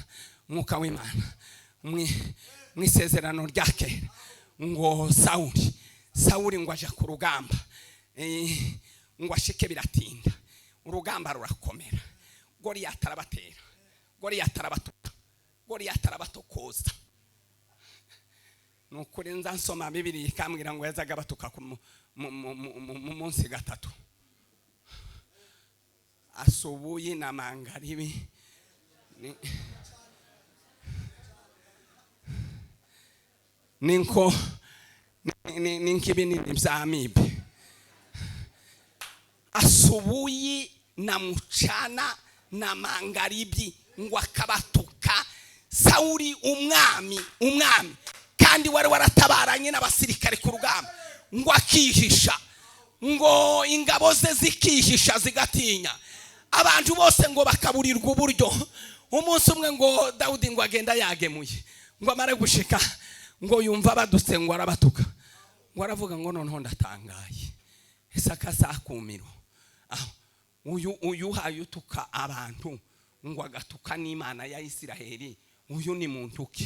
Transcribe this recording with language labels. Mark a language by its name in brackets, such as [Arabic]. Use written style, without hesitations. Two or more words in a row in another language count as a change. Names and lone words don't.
[Rundi] Umwuka w'Imana mwisezerano rya kera ngo Sawuli ngo aje ku rugamba, ngo ashike biratinda, urugamba rurakomera, Goliyati arabatera, Goliyati arabatuka, Goliyati arabatokoza. Nukuri nza nsoma Bibiliya ikambwira ngo yazaga batuka mu munsi gatatu, [Swahili] asubuhi na magharibi. [Rundi] Ninko ninkibinini bya amibe, [Swahili] asubuhi na mchana na magharibi [Rundi] ngo akabatuka. Sawuli umwami kandi wari waratabaranye n'abasirikare ku rugamba, ngo akihisha, ngo ingabo ze zikihisha zigatinya, abantu bose ngo bakaburirwa uburyo. Umunsi umwe ngo Dawudi ngo agenda yagemuye, ngo amare gushika ngo yumva badutse ngo arabatuka, ngo aravuga ngo noneho ndatangaye, ese akasakumiro uyu hayutuka abantu ngo agatuka n'Imana ya Isiraheli, uyu ni muntu ki?